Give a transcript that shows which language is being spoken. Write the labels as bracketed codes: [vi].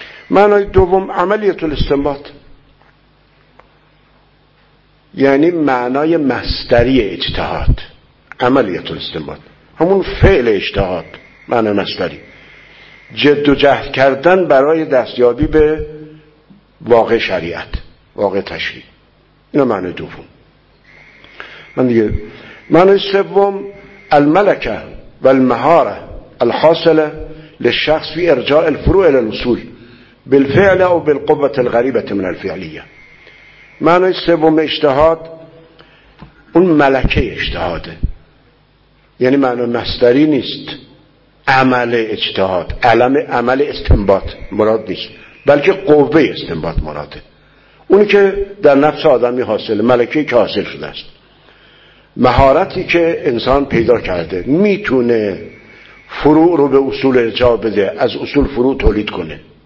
[fa] معنای دوم عملیت الاستنباط، یعنی معنای مصدری اجتهاد. عملیت الاستنباط همون فعل اجتهاد، معنای مصدری جد و جهد کردن برای دستیابی به واقع شریعت، واقع تشریع. این معنای دوم. من دیگه معنای سوم [ar] الملکه و المهاره الحاصله للشخص في ارجاء الفروع الى الوصول بالفعل او بالقوه الغريبه من الفعليه. [fa] معنای سوم اجتهاد اون ملکه اجتهاده، یعنی معنای مصدری نیست عمل اجتهاد، علم عمل استنباط مراد نیست، بلکه قوه استنباط مراده، اونی که در نفس آدمی حاصل، ملکه‌ای که حاصل شده است، مهارتی که انسان پیدا کرده میتونه فروع رو به اصول ارجاع بده، از اصول فروع تولید کنه.